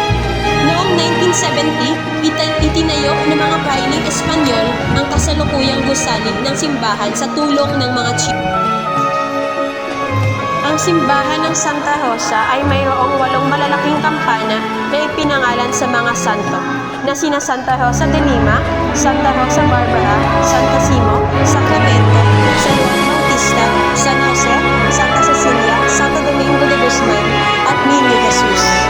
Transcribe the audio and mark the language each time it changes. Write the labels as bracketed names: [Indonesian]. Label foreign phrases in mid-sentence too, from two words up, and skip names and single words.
[Filipino] Noong 1970, itinayo ng mga prailing Espanyol ang kasalukuyang gusali ng simbahan sa tulong ng mga chief. Ang simbahan ng Santa Rosa ay mayroong 8 malalaking kampana na ipinangalan sa mga santo na sina Santa Rosa de Lima, Santa Rosa Barbara, Santa Simo, Sacramento, San Juan Bautista, San Jose, Santa Cecilia, Santo Domingo de Guzman, at Niño Jesus.